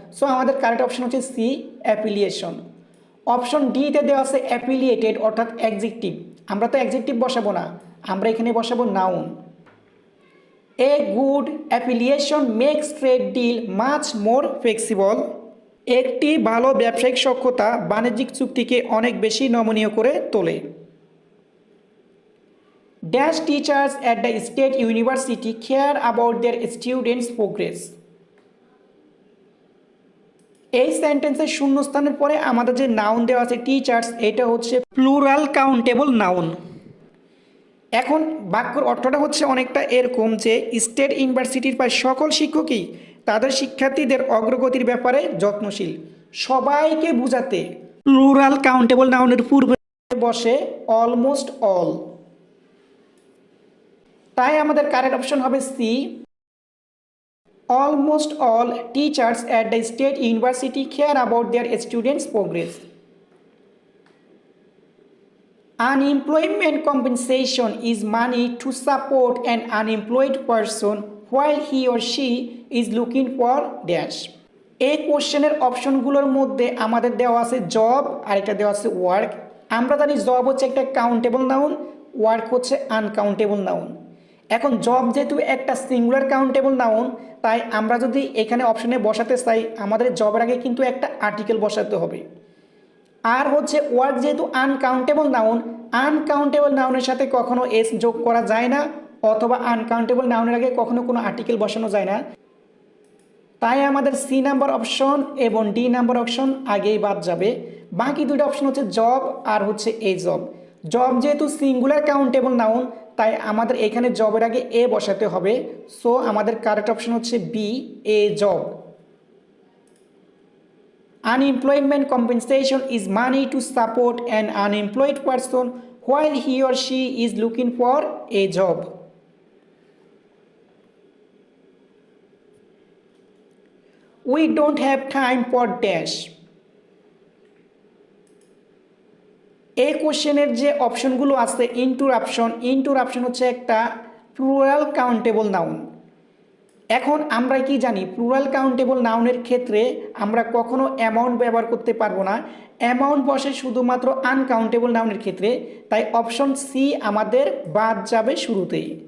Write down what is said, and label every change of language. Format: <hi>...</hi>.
<bn>So আমাদের correct option হচ্ছে C, affiliation. Option ডিতে দেওয়া আছে অ্যাফিলিয়েটেড অর্থাৎ অ্যাডজেক্টিভ, আমরা তো অ্যাডজেক্টিভ বসাবো না, আমরা এখানে বসাবো noun.</bn> <en>A good affiliation makes trade deal much more flexible.</en> <bn>একটি ভালো ব্যবসায়িক সক্ষতা বাণিজ্যিক চুক্তিকে অনেক বেশি নমনীয় করে তোলে।</bn> <en>Dash teachers at the state university care about their students' progress.</en> <bn>এই সেন্টেন্সের শূন্যস্থানের পরে আমাদের যে নাউন দেওয়া আছে টিচার্স, এটা হচ্ছে প্লুরাল কাউন্টেবল নাউন। এখন বাক্যর অর্থটা হচ্ছে অনেকটা এরকম যে স্টেট ইউনিভার্সিটির প্রায় সকল শিক্ষকই তাদের শিক্ষার্থীদের অগ্রগতির ব্যাপারে যত্নশীল। সবাইকে বোঝাতে প্লুরাল কাউন্টেবল নাউনের পূর্বে বসে</bn> <en>Almost all, তাই আমাদের correct option হবে C, almost all teachers at the state university care about their students progress. Unemployment compensation is money to support an unemployed person while he or she is looking for dash.</en> <bn>এই কোশ্চেনের অপশনগুলোর মধ্যে আমাদের দেওয়া আছে job আর একটা দেওয়া আছে work. আমরা জানি জব হচ্ছে একটা কাউন্টেবল নাউন, ওয়ার্ক হচ্ছে আনকাউন্টেবল নাউন। এখন জব যেহেতু একটা সিঙ্গুলার কাউন্টেবল নাউন, তাই আমরা যদি এখানে অপশনে বসাতে চাই আমাদের জবের আগে কিন্তু একটা আর্টিকেল বসাতে হবে। আর হচ্ছে ওয়ার্ক যেহেতু আনকাউন্টেবল নাউন, আনকাউন্টেবল নাউনের সাথে কখনো এস যোগ করা যায় না, অথবা আনকাউন্টেবল নাউনের আগে কখনো কোনো আর্টিকেল বসানো যায় না, তাই আমাদের সি নাম্বার অপশন এবং ডি নাম্বার অপশন আগেই বাদ যাবে। বাকি দুটো অপশন হচ্ছে জব আর হচ্ছে এ জব। জব যেহেতু সিঙ্গুলার কাউন্টেবল নাউন, তাই আমাদের এখানে জবের আগে এ বসাতে হবে। সো আমাদের কারেক্ট অপশন হচ্ছে B, A job.</bn> <en>Unemployment compensation is money to support an unemployed person while he or she is looking for a job. We don't have time for dash.</en> <bn>এই কোশ্চেনের যে অপশনগুলো আছে ইন্টারাপশন হচ্ছে একটা plural countable noun. এখন আমরা কি জানি প্লুরাল কাউন্টেবল নাউনের ক্ষেত্রে আমরা কখনো অ্যামাউন্ট ব্যবহার করতে পারবো না, অ্যামাউন্ট বসে শুধুমাত্র আনকাউন্টেবল নাউনের ক্ষেত্রে, তাই অপশন সি আমাদের বাদ যাবে শুরুতেই।</bn>